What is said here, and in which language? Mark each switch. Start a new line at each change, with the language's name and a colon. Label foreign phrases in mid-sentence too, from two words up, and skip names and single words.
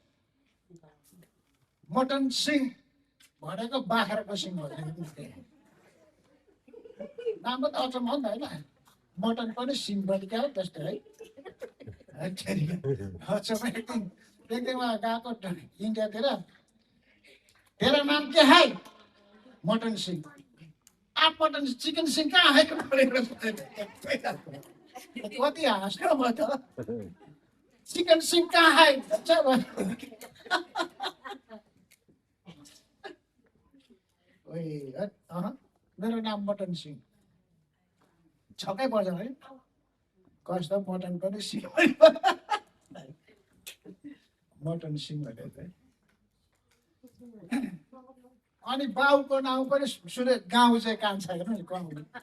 Nepali: मटन सिंह भनेको बाख्राको सिंह भनेको नाम त अचम्म हो नि त होइन मटन पनि सिंह पनि क्या हो त्यस्तो है अचम्म एकदिनमा गएको इन्डियातिर तेरो नाम के है मटन सिंह
Hindi: आप मटन चिकन सिंह कहाँ है
Nepali: कति हाँस्नु म त
Hindi: चिकन सिंह कहाँ है
Nepali: मेरो नाम मटन सिंह छक्कै पर्छ है कस्तो मटन पनि सिंह मटन सिंह भनेर अनि बाउको नाउँ पनि सुने गाउँ चाहिँ कान्छा हेर्नु नि गाउँ